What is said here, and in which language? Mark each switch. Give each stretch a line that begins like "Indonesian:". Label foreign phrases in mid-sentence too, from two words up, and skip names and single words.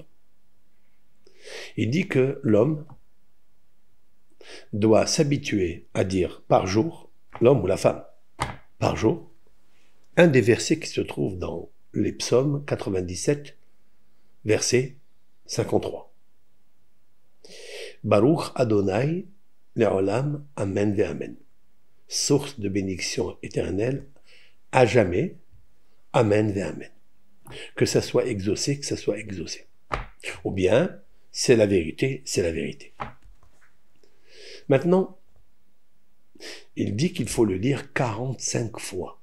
French: Il dit que l'homme doit s'habituer à dire par jour, l'homme ou la femme, par jour, un des versets qui se trouve dans les psaumes 97, verset 53.
Hebrew: ברוך אדני לעולם אמן ואמן.
French: Source de bénédiction éternelle, à jamais,
Hebrew: אמן ואמן.
French: Que ça soit exaucé, que ça soit exaucé. Ou bien, c'est la vérité, c'est la vérité. Maintenant, il dit qu'il faut le lire 45 fois.